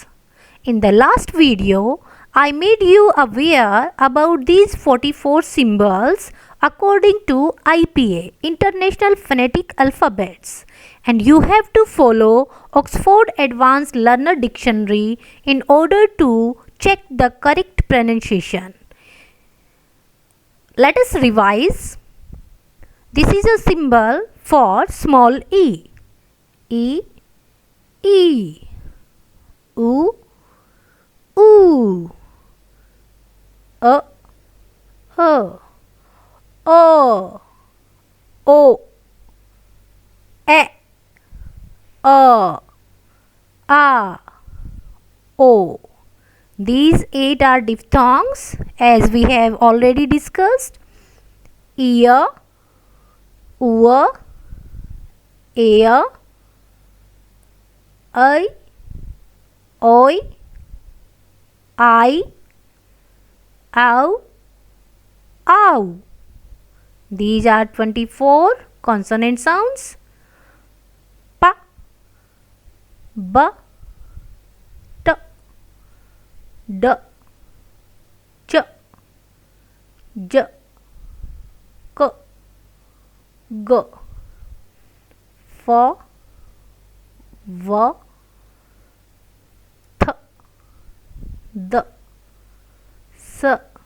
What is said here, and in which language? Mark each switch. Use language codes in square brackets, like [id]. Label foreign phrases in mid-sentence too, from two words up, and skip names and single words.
[en] In the last video, I made you aware about these 44 symbols according to IPA, International Phonetic Alphabets, and you have to follow Oxford Advanced Learner Dictionary in order to check the correct pronunciation. Let us revise. This is a symbol for small e. E, E, U, U, O, O, O, E, O, A, O. These 8 are diphthongs as we have already discussed. Ear, Ua, Ear, I, Oi, I, Ow, Ow. These are 24 consonant sounds. Pa, Ba, T, D, Ch, J, K, G, F, V, Th, D, S,